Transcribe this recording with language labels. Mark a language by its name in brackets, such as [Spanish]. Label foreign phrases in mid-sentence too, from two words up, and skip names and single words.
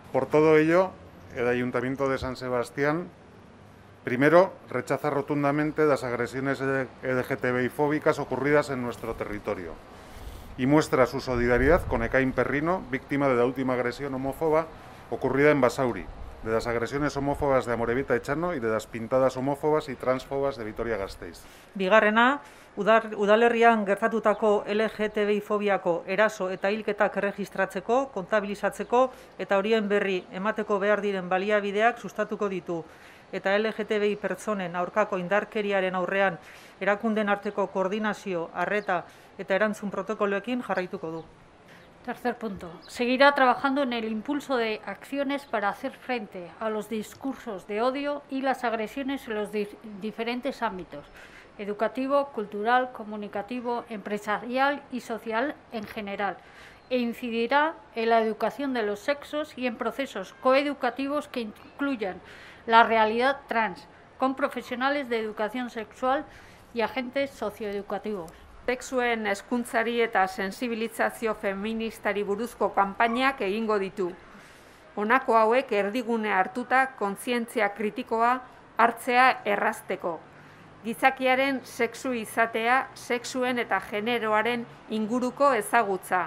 [Spanish] Por todo ello, el Ayuntamiento de San Sebastián, primero, rechaza rotundamente las agresiones LGTBI-fóbicas ocurridas en nuestro territorio y muestra su solidaridad con Ekain Perrino, víctima de la última agresión homófoba ocurrida en Basauri, de las agresiones homófobas de Amorebieta Etxano y de las pintadas homófobas y transfobas de Vitoria-Gasteiz. [Basque] Bigarrena, udalerrian gertatutako LGTBI fobiako eraso eta hilketak erregistratzeko, kontabilizatzeko eta horien berri emateko behar diren baliabideak sustatuko ditu. Eta LGTBI pertsonen aurkako indarkeriaren aurrean erakunden arteko koordinazio, arreta eta erantzun protokoloekin jarraituko du. [Spanish] Tercer punto. Seguirá trabajando en el impulso de acciones para hacer frente a los discursos de odio y las agresiones en los diferentes ámbitos: educativo, cultural, comunicativo, empresarial y social en general, e incidirá en la educación de los sexos y en procesos coeducativos que incluyan la realidad trans, con profesionales de educación sexual y agentes socioeducativos. [Basque] Sexuen hezkuntzari eta sensibilizazio feministari buruzko kanpainak egingo ditu. Honako hauek erdigune hartuta kontzientzia kritikoa hartzea errazteko. Gizakiaren sexu izatea, sexuen eta generoaren inguruko ezagutza.